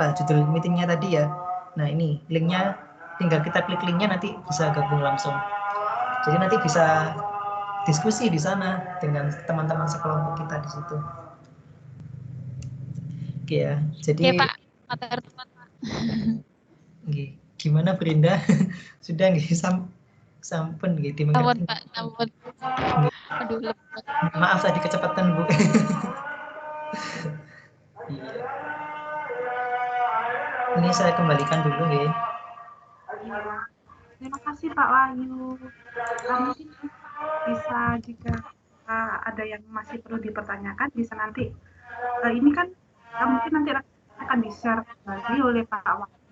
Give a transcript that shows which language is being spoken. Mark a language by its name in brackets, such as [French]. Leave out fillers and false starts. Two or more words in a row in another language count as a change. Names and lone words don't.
[Indonesian] Judul meetingnya tadi ya. Nah, ini linknya, tinggal kita klik linknya nanti bisa gabung langsung. Jadi nanti bisa diskusi di sana dengan teman-teman sekelompok kita di situ. Oke ya. Jadi Oke, Pak. [Javanese] Matur nuwun, [Indonesian] Pak. Gimana Brinda? Sudah nggih [Javanese] sampun nggih [Indonesian] dimengerti. [Javanese] Sampun, Pak, sampun. Aduh, lepet. [Indonesian] Maaf tadi kecepatan, Bu. Iya. Ini saya kembalikan dulu nggih. Terima kasih Pak Wahyu. Mungkin bisa jika ada yang masih perlu dipertanyakan bisa nanti ini kan mungkin nanti akan di-share lagi oleh Pak Wahyu.